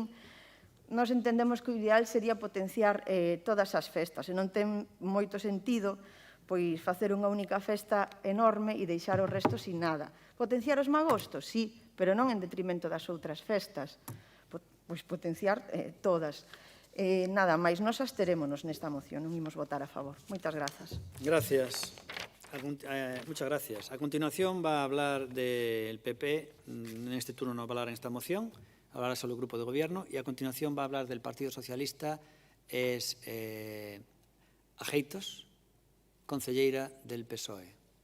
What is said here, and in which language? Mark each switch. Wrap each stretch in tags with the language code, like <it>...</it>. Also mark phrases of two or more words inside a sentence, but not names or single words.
<gl>Nós entendemos que o ideal sería potenciar todas as festas e non ten moito sentido facer unha única festa enorme e deixar o resto sin nada. Potenciar os magostos, sí, pero non en detrimento das outras festas. Potenciar todas. Nada máis, nos absterémonos nesta moción, non imos votar a favor. Moitas grazas.</gl> <es>Gracias. Muchas gracias. A continuación va a hablar del PP, en este turno no va a hablar en esta moción, hablará solo el grupo de gobierno, y a continuación va a hablar del Partido Socialista, es Ajeitos, concelleira del PSOE.</es>